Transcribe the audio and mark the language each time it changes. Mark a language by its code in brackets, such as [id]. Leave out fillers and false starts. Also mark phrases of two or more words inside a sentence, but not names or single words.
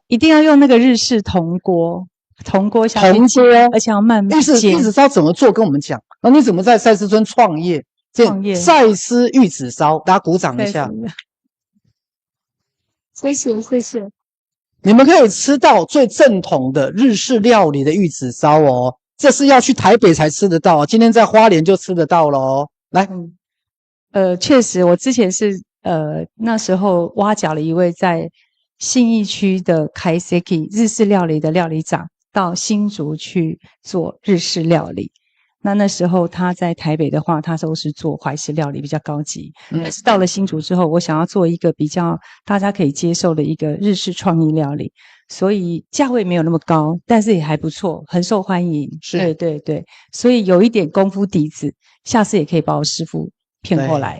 [zh] 一定要用那個日式銅鍋下去煎，而且要慢慢煎。玉子燒怎麼做？跟我們講。那你怎麼在赛斯村創業？賽斯玉子燒，大家鼓掌一下。謝謝。你們可以吃到最正統的日式料理的玉子燒哦。這是要去台北才吃得到，今天在花蓮就吃得到了哦。來，確實，我之前是那時候挖角了一位在信義區的 Kaiseki 日式料理的料理長到新竹去做日式料理。那時候他在台北的話，他都是做懷石料理比較高級。但是到了新竹之後，我想要做一個比較大家可以接受的一個日式創意料理，所以價位沒有那麼高，但是也還不錯，很受歡迎。是，對對對，所以有一點功夫底子，下次也可以把我師父騙過來。